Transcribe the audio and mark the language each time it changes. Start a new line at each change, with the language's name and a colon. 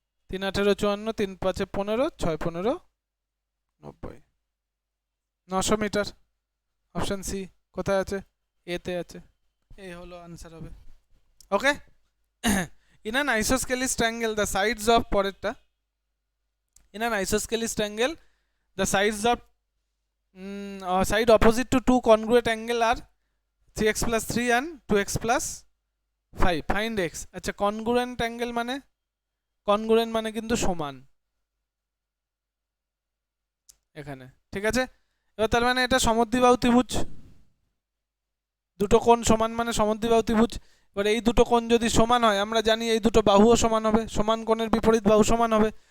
Bangla: 3 × 18 = 54, 3 × 5 = 15, 6 × 15 = 90, 900 metre. Option C কোথায় আছে? এ তে আছে। এই হলো আনসার হবে।
English: okay, in an isosceles triangle the sides of,
Bangla: পরেরটা,
English: In an isosceles triangle, the sides of side opposite to two congruent angle are 3x plus 3 and 2x plus 5. Find x.
Bangla: আচ্ছা congruent angle মানে congruent মানে কিন্তু সমান এখানে, ঠিক আছে। এবার তার মানে এটা সমদ্বিবাহু ত্রিভুজ, দুটো কোণ সমান মানে সমদ্বিবাহু ত্রিভুজ। এবার এই দুটো কোণ যদি সমান হয়, আমরা জানি এই দুটো বাহুও সমান হবে, সমান কোণের বিপরীত বাহু সমান হবে।